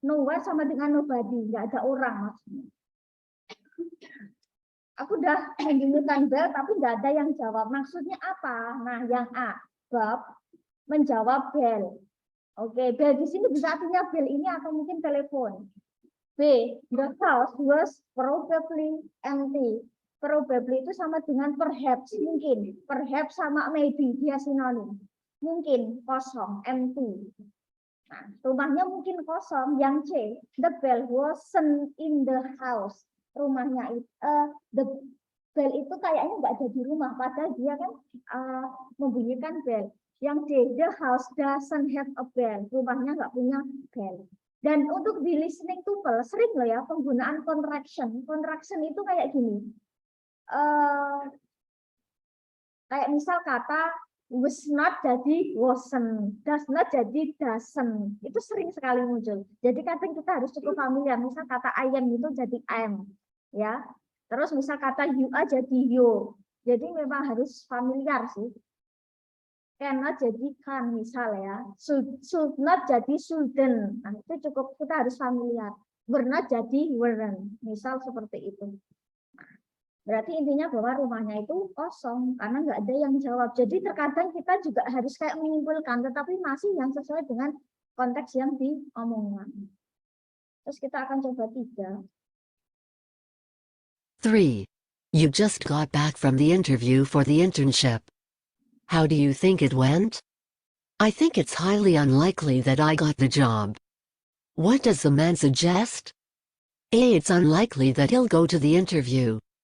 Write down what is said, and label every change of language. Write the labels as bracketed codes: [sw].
[en] No one [id] sama dengan nobody. Nggak ada orang maksudnya. Aku udah membunyikan bel, tapi nggak ada yang jawab. Maksudnya apa? Nah, yang A, Bob menjawab bel. Oke, bel di sini bisa artinya bel ini atau mungkin telepon. [en] B, the house was probably empty. [id] Probably itu sama dengan perhaps, mungkin. Perhaps sama maybe, dia sinonim. Mungkin, kosong, empty. Nah, rumahnya mungkin kosong. [en] Yang C, the bell wasn't in the house. [id] Rumahnya itu [en] the bell [id] itu kayaknya nggak ada di rumah, padahal dia kan membunyikan bell. [en] Yang D, the house doesn't have a bell. [id] Rumahnya nggak punya bell. Dan untuk di listening tuple sering loh ya penggunaan contraction. Contraction itu kayak gini. Kayak misal kata was not jadi wasn't, does not jadi doesn't. Itu sering sekali muncul. Jadi kadang kita harus cukup familiar. Misal kata [en] I am [id] itu jadi am. Ya, terus misal kata [en] you are [id] jadi you, jadi memang harus familiar sih. Cannot jadi kan misal ya, [en] should not [id] jadi shouldn't, nah, itu cukup kita harus familiar. [en] Were not [id] jadi weren't, misal seperti itu. Nah, berarti intinya bahwa rumahnya itu kosong karena nggak ada yang jawab. Jadi terkadang kita juga harus kayak menyimpulkan, tetapi masih yang sesuai dengan konteks yang diomongkan. Terus kita akan coba 3. 3. [en] You just got back from the interview for the internship. How do you think it went? I think it's highly unlikely that I got the job. What does the man suggest? A. It's unlikely that he'll go to the interview.